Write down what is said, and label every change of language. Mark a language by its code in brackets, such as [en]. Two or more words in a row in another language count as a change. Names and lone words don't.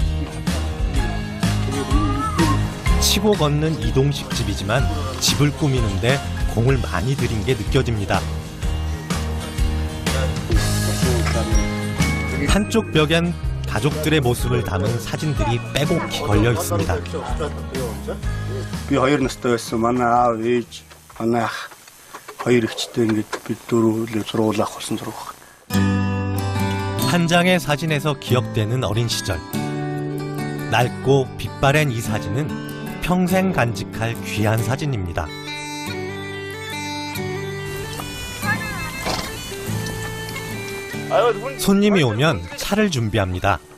[ko] 치고 걷는 이동식 집이지만 집을 꾸미는데 공을 많이 들인 게 느껴집니다. 한쪽 벽엔 가족들의 모습을 담은 사진들이 빼곡히 걸려 있습니다. [mn] Би 2 настай байсан. Манай аав, ээж, манай ах 2 ихчтэй ингээд бид дөрөв сургууль авах болсон зураг. [ko] 한 장의 사진에서 기억되는 어린 시절. 낡고 빛바랜 이 사진은 평생 간직할 귀한 사진입니다. 손님이 오면 차를 준비합니다.